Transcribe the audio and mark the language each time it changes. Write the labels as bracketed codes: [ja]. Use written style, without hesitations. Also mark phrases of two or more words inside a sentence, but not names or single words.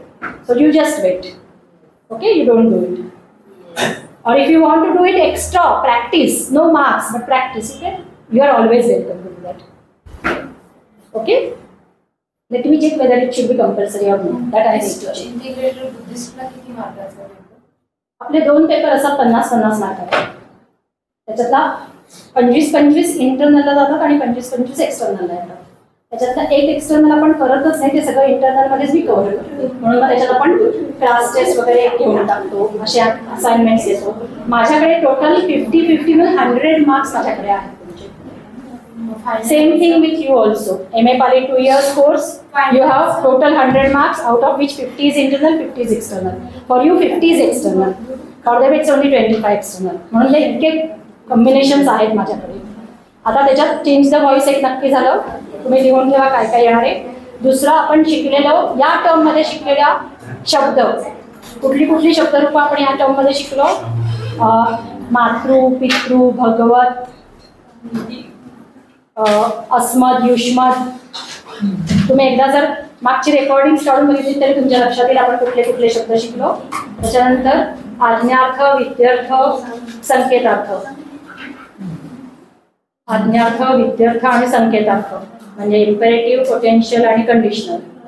[en] So you just wait. Okay, you don't do it. Or if you want to do it extra, practice, no marks, but practice, okay? You are always welcome to do that. Okay? Let me check whether it should be compulsory or not. That I need to check. integrated Buddhistला [mr] किती मार्काचा पेपर? आपले 2 पेपर असतात 50-50 मार्काचे. त्याच्यातला 25-25 इंटरनलला जातात आणि 25-25 एक्सटर्नलला येतात. त्याच्यातला एक एक्सटर्नल आपण करतच नाही, ते सगळं इंटरनल मध्येच मी कव्हर करतो. म्हणून मग त्याच्यात आपण [en] class test [mr] वगैरे घेऊन टाकतो, असे असाइनमेंट्स घेतो. माझ्याकडे टोटल 50-50 म्हणजे 100 मार्क्स माझ्याकडे आहेत तुमचे. [en] Same thing with you also. MA Pali 2 years course. You have total 100 marks, out of which 50 is internal, 50 is external. For you 50 is external. For them it's only 25 external. [mr] म्हणून हे इतके कॉम्बिनेशन्स आहेत माझ्याकडे. आता त्याच्यात [en] change the voice [mr] एक नक्की झालं. तुम्ही लिहून ठेवा काय काय येणार आहे. दुसरं आपण शिकलेलो या टर्म मध्ये शिकलेल्या शब्द, कुठली शब्दरूप आपण या टर्म मध्ये शिकलो. मातृ, पितृ, भगवत, अस्मद, युष्मद. तुम्ही एकदा जर मागची रेकॉर्डिंग काढून बघितली तरी तुमच्या लक्षात येईल आपण कुठले शब्द शिकलो. त्याच्यानंतर आज्ञार्थ, विद्यार्थ, संकेतार्थ. आज्ञार्थ, विद्यार्थ आणि संकेतार्थ म्हणजे [en] imperative, potential [mr] आणि कंडिशनल.